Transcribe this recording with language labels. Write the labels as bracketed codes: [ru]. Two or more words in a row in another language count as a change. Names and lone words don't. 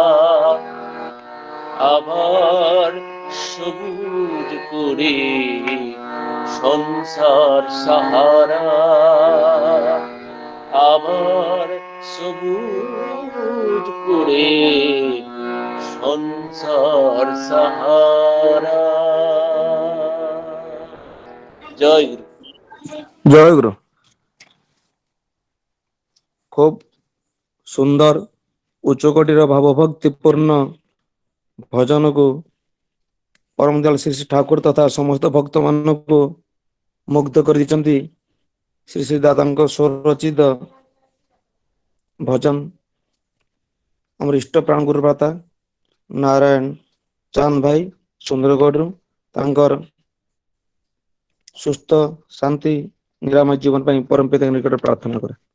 [bn] আবার সবুজ করে সংসার সাহারা আবার সবুজ করে সংসার সাহারা। জয় গুরু। জয় গুরু। [or] খুব ସୁନ୍ଦର ଉଚ୍ଚକୋଟୀର ଭାବଭକ୍ତିପୂର୍ଣ୍ଣ ଭଜନକୁ ପରମ ଦୟାଳୁ ଶ୍ରୀ ଶ୍ରୀ ଠାକୁର ତଥା ସମସ୍ତ ଭକ୍ତମାନଙ୍କୁ ମୁଗ୍ଧ କରିଦେଇଛନ୍ତି। ଶ୍ରୀ ଶ୍ରୀ ଦାଦାଙ୍କ ସ୍ୱରଚିତ ଭଜନ ଆମର ଇଷ୍ଟ ପ୍ରାଣ ଗୁରୁ ଭ୍ରାତା ନାରାୟଣ ଚାନ୍ଦ ଭାଇ ସୁନ୍ଦରଗଡ଼ରୁ ତାଙ୍କର ସୁସ୍ଥ ଶାନ୍ତି ନିରାମୟ ଜୀବନ ପାଇଁ ପରମ ପିତାଙ୍କ ନିକଟରେ ପ୍ରାର୍ଥନା କରେ।